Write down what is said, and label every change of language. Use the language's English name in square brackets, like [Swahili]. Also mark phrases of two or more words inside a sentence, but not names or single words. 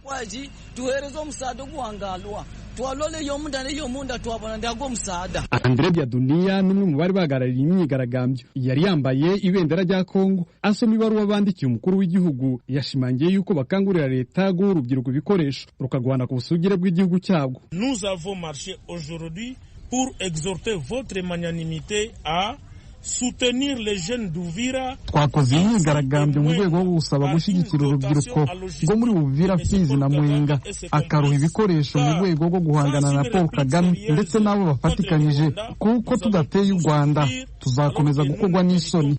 [Kinyarwanda] Andre Biadunia n'umwe mu bari bagarariye imyigaragambyo yari yambaye ibendera rya Kongo, asoma ibaruwa bandikiye umukuru w'igihugu, yashimangiye yuko bakangurira leta guha urubyiruko ibikoresho rukagwana ku busugire bw'igihugu cyabwo. [French] Nous avons marché aujourd'hui pour exhorter votre magnanimité à [Kinyarwanda] twakoze imyigaragambyo mu rwego rwo gusaba gushyigikira urubyiruko rwo muri Uvira, Fizi na Mwenga akaruha ibikoresho mu rwego rwo guhangana na Paul Kagame ndetse n'abo bafatikanyije, kuko tudateye u Rwanda tuzakomeza gukorwa n'isoni.